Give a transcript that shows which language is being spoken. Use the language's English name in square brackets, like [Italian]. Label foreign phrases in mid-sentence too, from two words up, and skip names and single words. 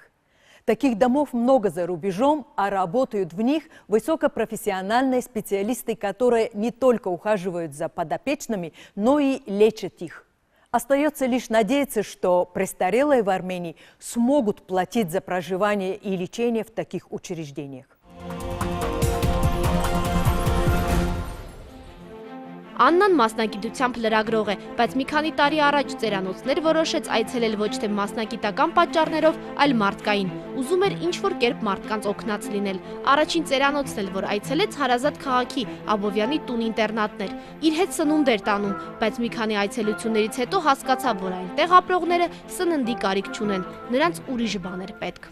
[Russian] Таких домов много за рубежом, а работают в них высокопрофессиональные специалисты, которые не только ухаживают за подопечными, но и лечат их. Остается лишь надеяться, что престарелые в Армении смогут платить за проживание и лечение в таких учреждениях. [Armenian] Աննան մասնագիտությամբ լրագրող է, բայց մի քանի տարի առաջ ծերանոցներ որոշեց այցելել ոչ թե մասնագիտական պատճառներով, այլ մարդկային։ Ուզում էր ինչ-որ կերպ մարդկանց օգնած լինել։ Առաջին ծերանոցն էլ, որ այցելեց, Հարազատ քաղաքի Աբովյանի տուն-ինտերնատն էր։ Իր հետ սնունդ էր տանում, բայց մի քանի այցելություններից հետո հասկացավ, որ այնտեղ ապրողները սննդի կարիք չունեն, նրանց ուրիշ բան էր պետք։